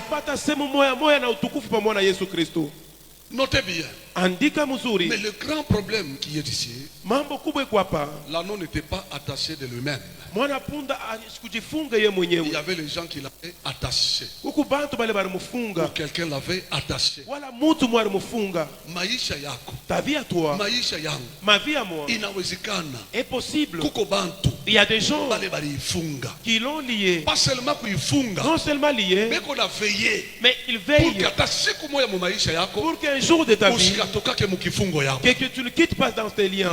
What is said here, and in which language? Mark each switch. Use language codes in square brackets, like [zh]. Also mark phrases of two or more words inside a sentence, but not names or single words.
[fr] Notez bien. Mais le grand problème qui est ici, l'anneau n'était pas attaché de lui-même. Il y avait les gens qui l'avaient attaché. Ou quelqu'un l'avait attaché. [sw] Maisha yako, [fr] ta vie à toi, [sw] maisha yangu, [fr] ma vie à moi, [sw] inawezekana, [fr] est possible. [sw] Kuko bantu, [fr] il y a des gens qui l'ont lié. Pas seulement kuifunga, non seulement lié, mais qu'on a veillé. Mais il veille pour qu'un jour de ta vie, que tu ne quittes pas dans tes liens.